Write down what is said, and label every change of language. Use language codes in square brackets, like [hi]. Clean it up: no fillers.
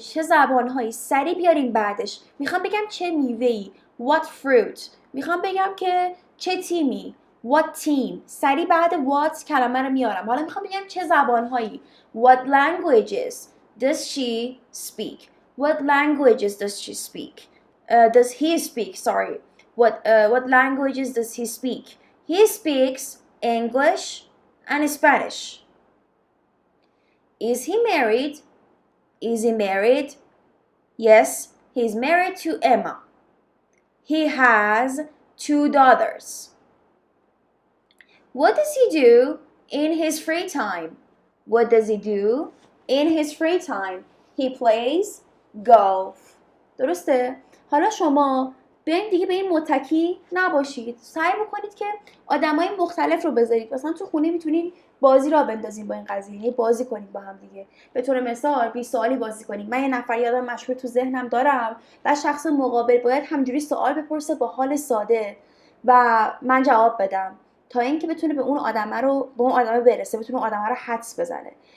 [fa] چه زبانهایی؟ سریع بیاریم بعدش. میخوام بگم چه میوه‌ای. [en] What fruit? [fa] میخوام بگم که چه تیمی. [en] What team? [fa] سریع بعد what کلمه رو میارم. حالا میخوام بگم چه زبانهایی. [en] What languages does she speak? What languages does she speak? Does he speak? Sorry. What languages does he speak? He speaks English and Spanish. Is he married? Is he married? Yes, he's married to Emma. He has 2 daughters. What does he do in his free time? What does he do in his free time? He plays golf. [fa] درسته؟ حالا شما بیاین دیگه به این متکی نباشید. سعی بکنید که آدمای مختلف رو بذارید. مثلا تو خونه میتونید بازی را بندازین با این قضیه. یعنی بازی کنید با هم دیگه. به طور مثال 20 سوالی بازی کنید. من یه نفر یادم مشهور تو ذهنم دارم و شخص مقابل باید همجوری سوال بپرسه با حال ساده و من جواب بدم تا اینکه بتونه به اون آدمه برسه، بتونه اون آدمه رو حدس بزنه.